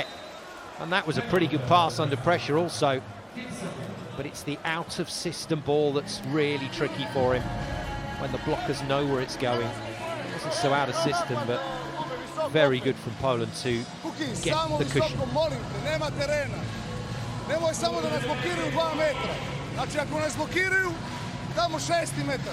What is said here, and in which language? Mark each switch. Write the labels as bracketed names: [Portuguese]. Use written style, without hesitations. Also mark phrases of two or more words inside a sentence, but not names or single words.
[English] And that was a pretty good pass under pressure also. But it's the out of system ball that's really tricky for him when the blockers know where it's going. It wasn't so out of system, but very good from Poland to get the cushion. [Serbian] Nemoj samo da nas blokiraju 2 metra. Znači, ako nas blokiraju, damo 6 metar.